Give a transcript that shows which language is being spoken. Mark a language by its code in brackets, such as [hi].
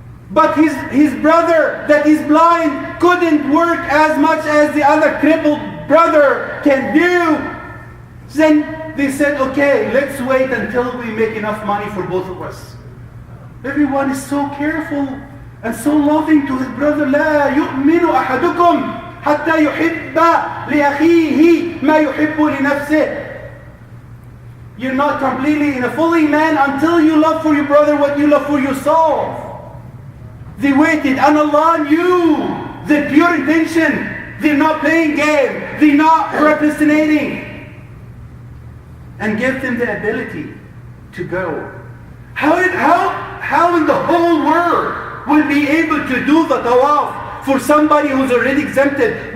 [en] But his brother that is blind couldn't work as much as the other crippled brother can do. Then they said, okay, let's wait until we make enough money for both of us. Everyone is so careful and so loving to his brother. [ar] لا يؤمن أحدكم حتى يحب لأخيه ما يحب لنفسه. [en] You're not completely in a fully man until you love for your brother what you love for yourself. They waited, and Allah knew their pure intention. They're not playing game. They're not procrastinating. And gave them the ability to go. How in the whole world will be able to do the tawaf for somebody who's already exempted?